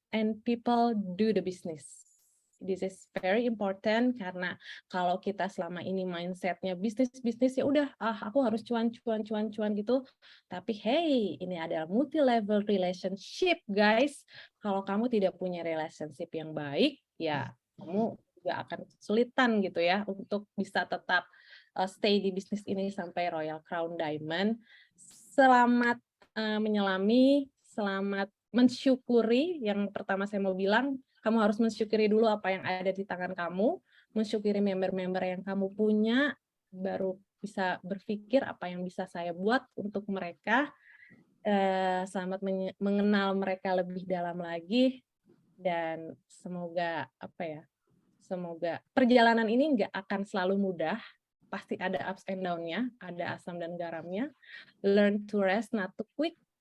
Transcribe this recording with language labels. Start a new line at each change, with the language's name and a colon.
English: and people do the business. This is very important
Indonesian: karena kalau kita selama ini mindsetnya bisnis ya udah aku harus cuan gitu. Tapi hey, ini adalah multi level relationship guys. Kalau kamu tidak punya relationship yang baik, ya kamu juga akan kesulitan gitu ya untuk bisa tetap stay di bisnis ini sampai Royal Crown Diamond. Selamat menyelami, selamat mensyukuri. Yang pertama saya mau bilang, kamu harus mensyukuri dulu apa yang ada di tangan kamu, mensyukuri member-member yang kamu punya, baru bisa berpikir apa yang bisa saya buat untuk mereka. Selamat mengenal mereka lebih dalam lagi, dan semoga semoga perjalanan ini nggak akan selalu mudah, pasti ada ups and down-nya, ada asam dan garamnya.
English: Learn to rest, not to quit.